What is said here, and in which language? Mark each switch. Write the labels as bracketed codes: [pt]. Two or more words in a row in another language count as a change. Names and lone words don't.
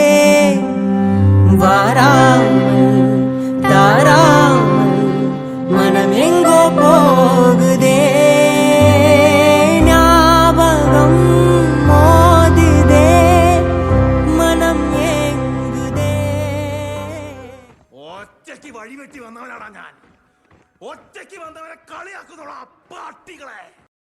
[ta] வாராமல் தாராமல் மனம் எங்கோ போகுதே, ஞாபகம் மோதுதே, மனம் ஏங்குதே. [ml] ഒറ്റയ്ക്ക് വഴിവെട്ടി വന്നവനാടാ ഞാൻ. ഒറ്റയ്ക്ക് വന്നവരെ കളിയാക്കുന്നോളാ പാട്ടികളെ.